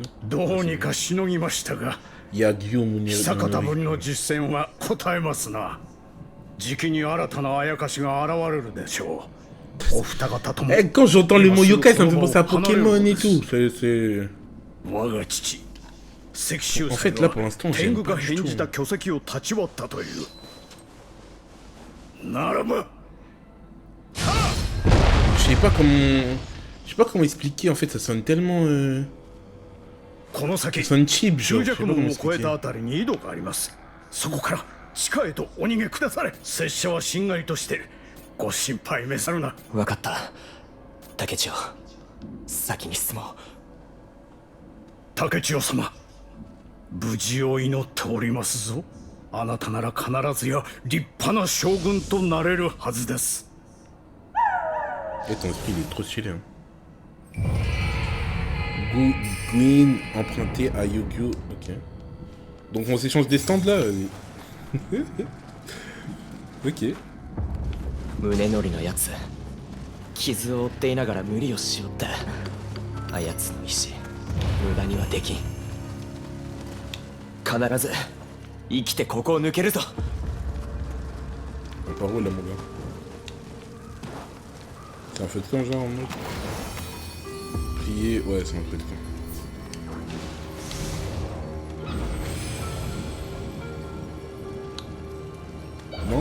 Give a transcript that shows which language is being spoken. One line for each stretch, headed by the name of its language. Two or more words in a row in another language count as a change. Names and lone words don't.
Japanese: どうにかしのぎましたが、 Yagyu 久方ぶりの実戦は答えますな。じきに新たなあやかしが現れるでしょう。お二方とも。
French: Quand j'entends le mot yokai, ça me fait penser à Pokémon et tout. C'est...
Japanese: 我が父、関州
French: En fait, là pour l'instant,
Japanese: 天
French: j'aime
Japanese: 狗
French: pas
Japanese: が
French: du
Japanese: 返
French: tout.
Japanese: じた巨石を立ち割ったという。ならば。
French: Je sais pas comment expliquer en fait, ça sonne tellement
Japanese: この先、
French: ça sonne cheap,
Japanese: 中
French: genre, je sais
Japanese: 弱
French: pas
Japanese: 門
French: comment
Japanese: を越えた
French: expliquer.
Japanese: あたりに井戸があります。そこから地下へとお逃げくだされ。拙者はしんがりとしてご心配召さるな。分かった。竹千代、先に進もう。竹千代様、無事を祈っておりますぞ。あなたなら必ずや立派な将軍となれるはずです。
French: Et ton esprit il est trop stylé hein. Gwyn emprunté à Yu-Gi-Oh! Ok. Donc on s'échange des stands là. Ok.
Japanese: 宗則のやつ、傷を負っていながら無理をしよった。あやつの意志、無駄にはできん。必ず生きてここを抜けるぞ。
French: Un parole là mon gars. C'est un feu de camp genre en mode. Prier, ouais c'est un feu de camp. Non?